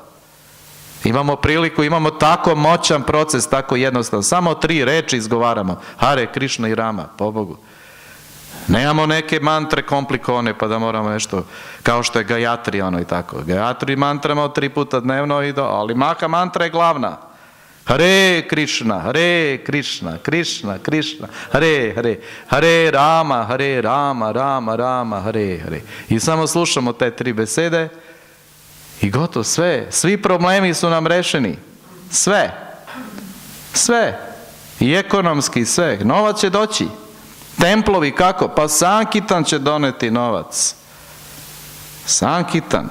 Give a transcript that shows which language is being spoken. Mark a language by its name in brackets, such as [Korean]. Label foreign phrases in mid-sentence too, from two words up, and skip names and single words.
[Serbian] Imamo priliku, imamo tako moćan proces, tako jednostavno. Samo 3 reči izgovaramo. Hare, Krišna i Rama, pobogu. Nemamo neke mantre komplikovane, pa da moramo nešto, kao što je Gayatri, ono i tako. Gayatri mantramo 3 puta dnevno, ali Maha mantra je glavna. [Sanskrit] Hare Krišna, Hare Krišna, Krišna, Krišna, Hare, Hare, Hare Rama, Hare Rama, Rama, Rama, Hare, Hare. [Serbian] I samo slušamo te 3 besede i gotovo, sve. Svi problemi su nam rešeni. Sve. Sve. I ekonomski, sve. Novac će doći. Templovi kako? Pa Sankitan će doneti novac. Sankitan.